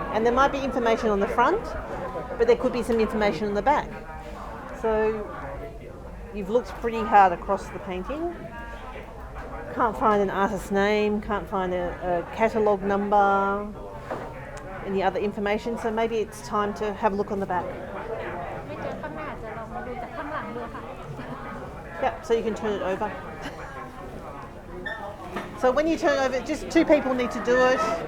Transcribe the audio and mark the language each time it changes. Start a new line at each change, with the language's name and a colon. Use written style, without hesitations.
English: And there might be information on the front, but there could be some information on the back. So you've looked pretty hard across the painting. Can't find an artist's name, can't find a catalogue number, any other information. So maybe it's time to have a look on the back.
Thai: ไม่เจอข้างหน้าจะลองมาดูจากข้างหลังดูค่ะ
English: Yep, so you can turn it over. So when you turn over, just 2 people need to do it.